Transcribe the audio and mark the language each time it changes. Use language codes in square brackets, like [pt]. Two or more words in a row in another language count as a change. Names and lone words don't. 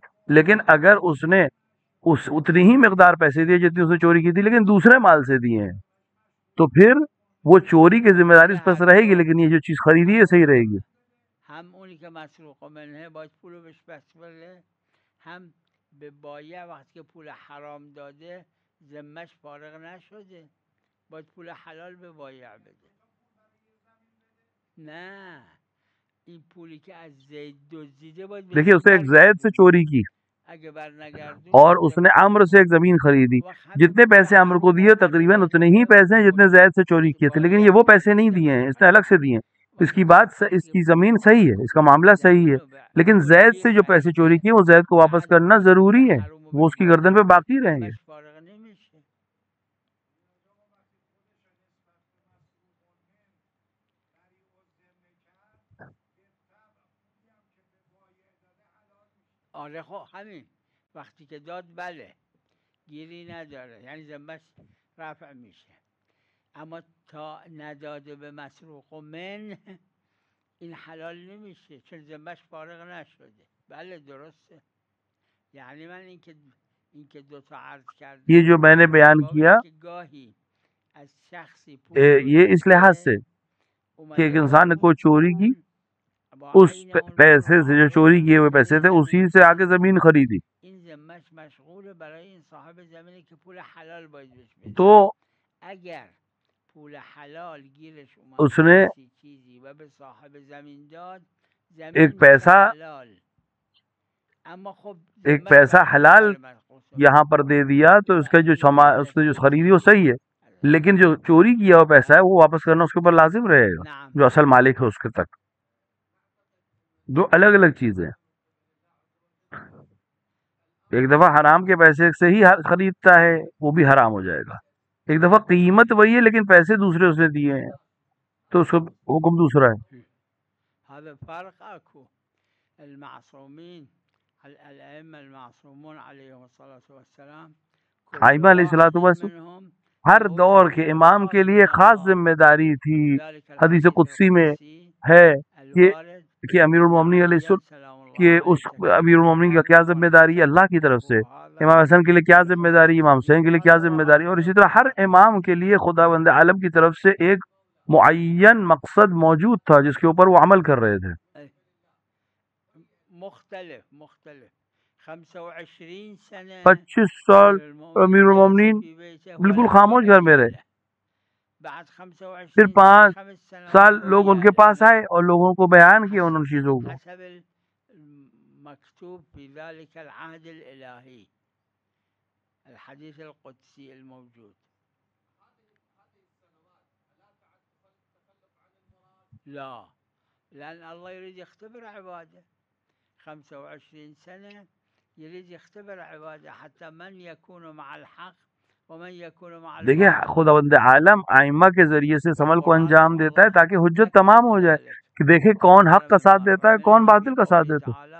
[ur] لیکن اگر اس نے اتنی ہی مقدار پیسے دیے جتنی اس نے چوری کی تھی لیکن دوسرے مال سے دیے ہیں تو پھر وہ چوری کی ذمہ داری اس پر رہے گی، لیکن یہ جو چیز خریدی ہے صحیح رہے گی. [fa] هم اونی که مسروق منه باید پولو بهش پس بده، هم به بایع وقتی که پول حرام داده ذمش فارغ نشده، باید پول حلال به بایع بده. نه این پولی که از زید دزدیده باید [ur] دیکھیے اسے ایک زید سے چوری کی اور اس نے عمرو سے ایک زمین خریدی، جتنے پیسے عمرو کو دیے تقریباً اتنے ہی پیسے ہیں جتنے زید سے چوری کیے تھے، لیکن یہ وہ پیسے نہیں دیے ہیں، اس نے الگ سے دیے ہیں. اس کی بات، اس کی زمین صحیح ہے، اس کا معاملہ صحیح ہے، لیکن زید سے جو پیسے چوری کیے وہ زید کو واپس کرنا ضروری ہے، وہ اس کی گردن پہ باقی رہیں گے. [fa] آره خب همین وقتی که داد بله گیری نداره، یعنی ذمش رفع میشه. اما تا نداده به مسروق و من این حلال نمیشه چون ذمش فارغ نشده. بله درسته. یعنی من اینکه دو تا عرض کردم [ur] یہ جو میں نے بیان کیا [fa] گاهی از شخصی [ur] یہ اس لحاظ سے کہ ایک انسان نے کوئی چوری کی، اس پیسے سے جو چوری کیے ہوئے پیسے تھے اسی سے آگے زمین خریدی [fa] این ذمش مشغول برای این صاحب زمینی که پول حلال باید بهش بده. تو اگر پول حلال گیرش اومد [ur] اس نے [fa] چیزی و به صاحب زمین داد، [ur] ایک پیسہ [fa] اما خب [ur] ایک پیسہ حلال یہاں پر دے دیا تو اس کا اس نے جو خریدی وہ صحیح ہے، لیکن جو چوری کیا ہوا پیسہ ہے وہ واپس کرنا اس کے اوپر لازم رہے گا، جو اصل مالک ہے اس کے تک. دو الگ الگ چیزیں. ایک دفعہ حرام کے پیسے سے ہی خریدتا ہے وہ بھی حرام ہو جائے گا. ایک دفعہ قیمت وہی ہے لیکن پیسے دوسرے اس نے دیے ہیں تو اس کو حکم دوسرا ہے. [ar] هذا فرق اكو. المعصومين الائمه المعصومون عليهم الصلاه والسلام [ur] ائمہ [ar] علیہ الصلوۃ والسلام [ur] ہر دور کے امام کے لیے خاص ذمہ داری تھی. حدیث قدسی میں ہے کہ امیر المومنین [ar] علیہ السلام [ur] کہ اس امیر المومنین کا کیا ذمہ داری ہے اللہ کی طرف سے، امام حسن کے لیے کیا ذمہ داری، امام حسین کے لیے کیا ذمہ داری، اور اسی طرح ہر امام کے لیے خداوند عالم کی طرف سے ایک معین مقصد موجود تھا جس کے اوپر وہ عمل کر رہے تھے. مختلف 25 سال امیر المومنین بالکل خاموش گھر میں رہے. پھر 5 سال لوگ ان کے پاس آئے اور لوگوں کو بیان کیا ان چیزوں کو. [ar] مكتوب في ذلك العهد الإلهي الحديث القدسي الموجود. لا، لأن الله يريد يختبر عباده 25 سنة يريد يختبر عباده حتى من يكون مع الحق ومن يكون مع الباطل. [ur] دیکھیں خداوند عالم ائمہ کے ذریعے سے عمل کو انجام دیتا ہے تاکہ حجت تمام ہو جائے کہ دیکھیں کون حق کا ساتھ دیتا ہے کون باطل کا ساتھ دیتا ہے.